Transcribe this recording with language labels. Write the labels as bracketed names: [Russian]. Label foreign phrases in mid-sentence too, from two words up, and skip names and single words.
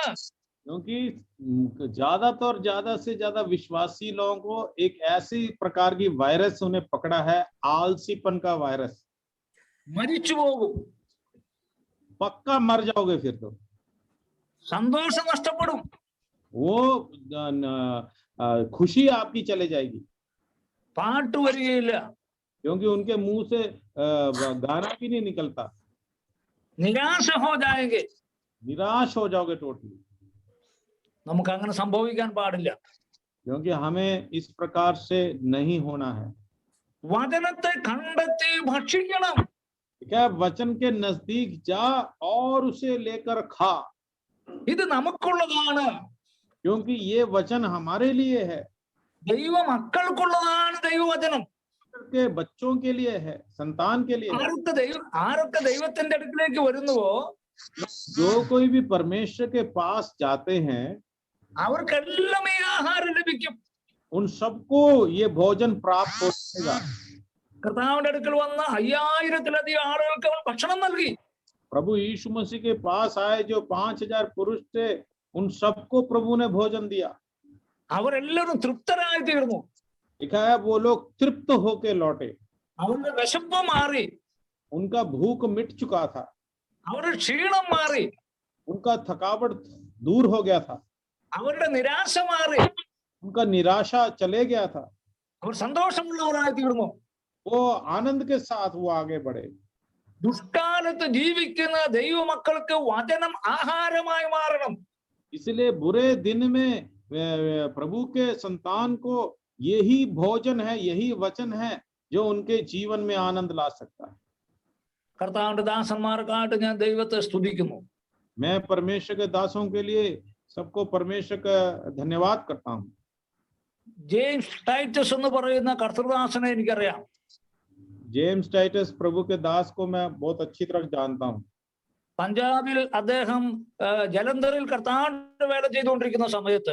[Hindi] क्योंकि ज्यादा से ज्यादा विश्वासी लोगों को एक ऐसी प्रकार की वायरस उन्हें पकड़ा है, आलसीपन का वायरस। [Malayalam] മരിച്ചു പോകും, [Hindi] पक्का मर जाओगे फिर तो। [Malayalam] സന്തോഷം നഷ്ടപ്പെടും, [Hindi] वो खुशी आपकी चले जाएगी, [Malayalam] പാട്ട് വരികയില്ല, [Hindi] क्योंकि उनके मुंह से गाना भी नहीं निकलता। निराश हो जाएंगे. निराश हो जाओगे टोटली। [Malayalam] നമുക്ക് അങ്ങനെ സംഭവിക്കാൻ പാടില്ല. [Hindi] क्योंकि हमें इस प्रकार से नहीं होना है। [Malayalam] വചനത്തെ കണ്ടെത്തി ഭക്ഷിക്കണം. [Hindi] क्या वचन के नजदीक जा और उसे लेकर खा, [Malayalam] ഇത് നമുക്കുള്ളതാണ്. [Hindi] क्योंकि ये वचन हमारे लिए है, [Malayalam] ദൈവ മക്കൾക്കുള്ളതാണ് ദൈവവചനം. [Hindi] के बच्चों के लिए है, संतान के लिए है। [Malayalam] ആരൊക്കെ ദൈവത്തിന്റെ അടുക്കിലേക്ക് വരുന്നുവോ [Hindi] जो कोई भी परमेश्वर के पास जाते हैं [Malayalam] അവർക്കെല്ലാം ഈ ആഹാരം ലഭിക്കും. [Hindi] उन सबको ये भोजन प्राप्त होगा। [Malayalam] കർത്താവിന്റെ അടുക്കൽ വന്ന 5000-ലധികം ആളുകൾക്ക് അവൻ ഭക്ഷണം നൽകി. [Hindi] प्रभु यीशु मसीह के पास आए जो 5000 पुरुष थे, उन सबको प्रभु ने भोजन दिया। [Malayalam] അവരെല്ലാവരും തൃപ്തരായി തീർന്നു. [Hindi] लिखा है वो लोग तृप्त होके लौटे, [Malayalam] അവരുടെ വിശപ്പ് മാറി, [Hindi] उनका भूख मिट चुका था, [Malayalam] അവരുടെ ക്ഷീണം മാറി, [Hindi] उनका थकावट दूर हो गया था, [Malayalam] അവരുടെ നിരാശ മാറി, [Hindi] उनका निराशा चले गया था, [Malayalam] അവർ സന്തോഷമുള്ളവരായി തീർന്നു. [Hindi] वो आनंद के साथ वो आगे बढ़े। [Malayalam] ദുഷ്കാലത്ത് ജീവിക്കുന്ന ദൈവമക്കൾക്ക് വചനം ആഹാരമായി മാറണം. [Hindi] इसलिए बुरे दिन में प्रभु के संतान को यही भोजन है, यही वचन है जो उनके जीवन में आनंद ला सकता है। [Malayalam] കർത്താവിന്റെ ദാസന്മാർക്കായിട്ട് ഞാൻ ദൈവത്തെ സ്തുതിക്കുന്നു. [Hindi] मैं परमेश्वर के दासों के लिए सबको परमेश्वर का धन्यवाद करता हूँ। [Malayalam] ജെയിംസ് ടൈറ്റസ് എന്ന് പറയുന്ന കർത്തൃദാസനെ എനിക്കറിയാം. [Hindi] जेम्स टाइटस प्रभु के दास को मैं बहुत अच्छी तरह जानता हूँ। [Malayalam] പഞ്ചാബിൽ അദ്ദേഹം ജലന്ധറിൽ കർത്താവിന്റെ വേല ചെയ്തുകൊണ്ടിരിക്കുന്ന സമയത്ത്